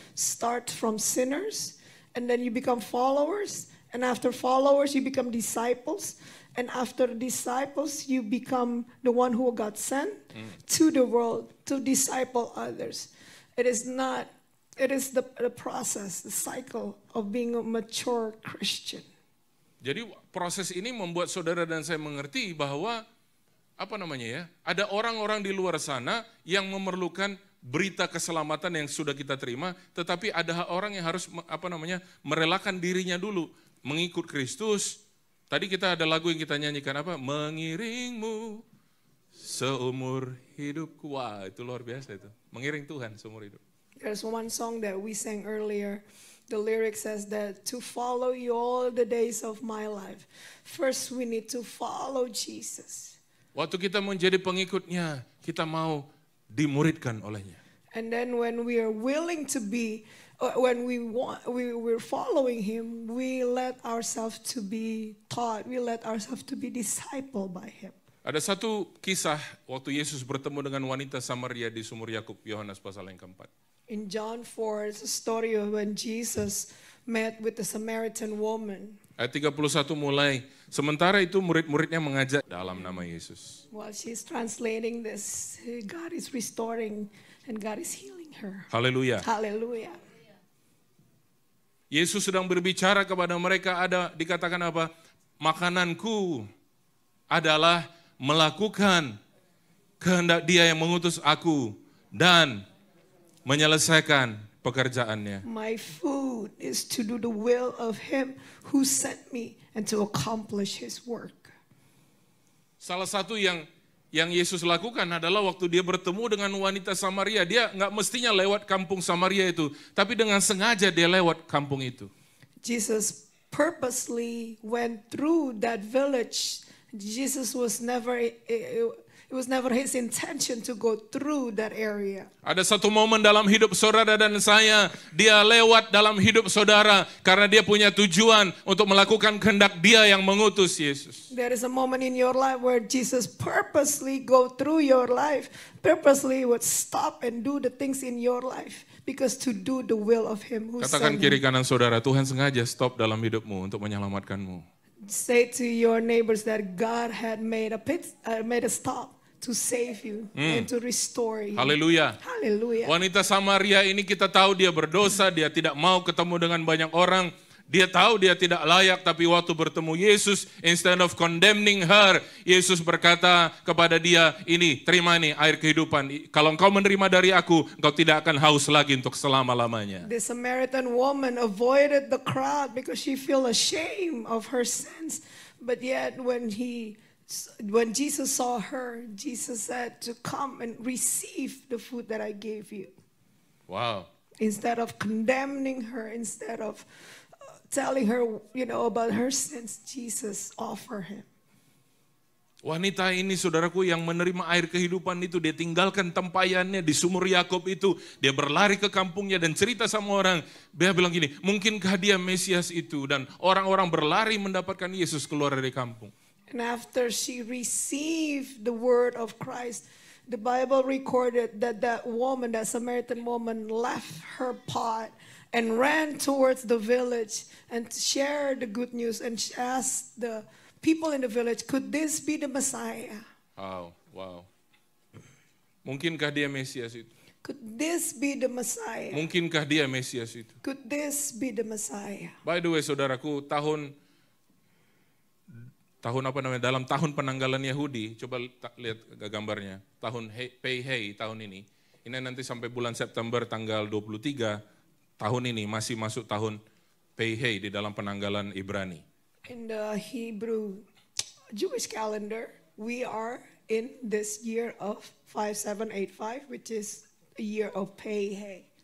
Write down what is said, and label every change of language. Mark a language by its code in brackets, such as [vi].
[en] Start from sinners, and then you become followers, and after followers you become disciples, and after disciples you become the one who got sent to the world to disciple others. It is the process, the cycle of being a mature Christian. [id] Jadi proses ini membuat saudara dan saya mengerti bahwa ada orang-orang di luar sana yang memerlukan berita keselamatan yang sudah kita terima, tetapi ada orang yang harus merelakan dirinya dulu mengikut Kristus. Tadi kita ada lagu yang kita nyanyikan apa? Mengiringmu seumur hidupku. Wah, itu luar biasa itu. Mengiring Tuhan seumur hidup. [en] There's one song that we sang earlier. The lyric says that to follow you all the days of my life. First we need to follow Jesus. [id] Waktu kita menjadi pengikutnya, kita mau dimuridkan olehnya. [en] And then when we are willing to be, when we're following Him, we let ourselves to be taught, we let ourselves to be discipled by Him. [id] Ada satu kisah waktu Yesus bertemu dengan wanita Samaria di sumur Yakub, Yohanes pasal yang keempat. [en] In John 4, it's a story of when Jesus met with the Samaritan woman. [id] Ayat 31 mulai, sementara itu murid-muridnya mengajak dalam nama Yesus. [en] While she's translating this, God is restoring and God is healing her. [id] Haleluya. Haleluya. Yesus sedang berbicara kepada mereka, ada dikatakan apa? Makananku adalah melakukan kehendak Dia yang mengutus aku dan menyelesaikan pekerjaannya. [en] My food is to do the will of Him who sent me and to accomplish His work. [id] Salah satu yang Yesus lakukan adalah waktu Dia bertemu dengan wanita Samaria, Dia nggak mestinya lewat kampung Samaria itu, tapi dengan sengaja Dia lewat kampung itu. [en] Jesus purposely went through that village. Jesus was never It was never His intention to go through that area. [id] Ada satu momen dalam hidup saudara dan saya, Dia lewat dalam hidup saudara karena Dia punya tujuan untuk melakukan kehendak Dia yang mengutus Yesus. [en] There is a moment in your life where Jesus purposely go through your life, purposely would stop and do the things in your life because to do the will of Him who [id] Katakan [en] sent [id] kiri [en] Him. [id] kanan saudara, Tuhan sengaja stop dalam hidupmu untuk menyelamatkanmu. [en] Say to your neighbors that God had made a stop to save you and to restore you. [id] Haleluya. Haleluya. Wanita Samaria ini kita tahu dia berdosa, dia tidak mau ketemu dengan banyak orang. Dia tahu dia tidak layak, tapi waktu bertemu Yesus, [en] instead of condemning her, [id] Yesus berkata kepada dia, ini, terima ini air kehidupan. Kalau engkau menerima dari aku, engkau tidak akan haus lagi untuk selama-lamanya. [en] The Samaritan woman avoided the crowd because she felt ashamed of her sins. But yet when Jesus saw her, Jesus said to come and receive the food that I gave you. Wow. Instead of condemning her, instead of telling her, about her sins, Jesus offered him. [id] Wanita ini saudaraku yang menerima air kehidupan itu, dia tinggalkan tempayannya di sumur Yakob itu. Dia berlari ke kampungnya dan cerita sama orang. Dia bilang gini, mungkinkah dia Mesias itu? Dan orang-orang berlari mendapatkan Yesus keluar dari kampung. [en] And after she received the word of Christ, the Bible recorded that that woman, that Samaritan woman, left her pot and ran towards the village and shared the good news and asked the people in the village, could this be the Messiah? Wow. [id] Mungkinkah dia Mesias itu? [en] Could this be the Messiah? [id] Mungkinkah dia Mesias itu? [en] Could this be the Messiah? By the way, [id] saudaraku, tahun dalam tahun penanggalan Yahudi, coba lihat gambarnya. Tahun Pei Hei tahun ini nanti sampai bulan September tanggal 23 tahun ini masih masuk tahun Pei Hei di dalam penanggalan Ibrani. [en] In the Hebrew Jewish calendar, we are in this year of 5785, which is a year of Pei Hei.